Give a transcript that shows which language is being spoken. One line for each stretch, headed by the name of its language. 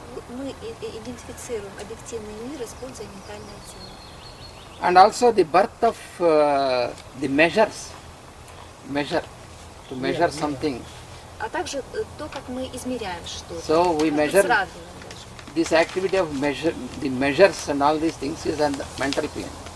Russian: Мы идентифицируем объективный мир, используя ментальное тело.
English: And also the birth of the measure, to measure something.
Russian: А также то, как мы измеряем что-то.
English: So we measure
Russian: Сравниваем даже.
English: this activity of the measures and all these things is on the mental plane.